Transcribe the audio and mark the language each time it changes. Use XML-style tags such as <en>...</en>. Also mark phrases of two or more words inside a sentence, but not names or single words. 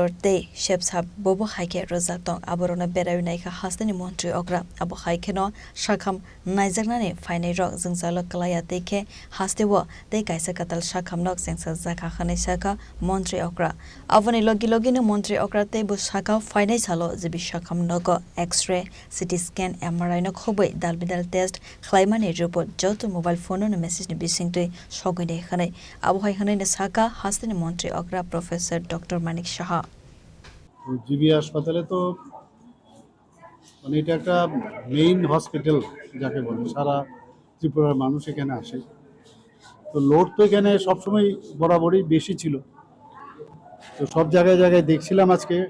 <trp>Day Shepsab Bobo Haike Rozatong Aborona Berainaika Hastani Montri Okra Abo Haikeno Shakam Naizagnani Fine Rock Zingzalo Kalaya Deke Hastewo De Kaisa Katal Shakam Nok Zengsa Zaka Hanesaka Montri Okra Avani Logino Montri Okra Te Bushaka Fine Salo Zibi Shakam Nogo</trp> <en>X-ray CT scan MRI</en> <trp>no Kobe Dalbidal test Klaimani report Joto</trp> <en>mobile phone</en> <trp>no message ni bisingte Shogine Hane Abo Haikane Saka Hastani Montri Okra Professor Dr. Manik Shah</trp> <bn>জিবি হাসপাতালে তো মানে এটা একটা</bn> <en>main hospital</en> <bn>যাকে বলে সারা ত্রিপুরার মানুষ এখানে আসে তো লোড তো এখানে সবসময় বরাবরই বেশি ছিল তো সব জায়গায় জায়গায় দেখছিলাম আজকে</bn>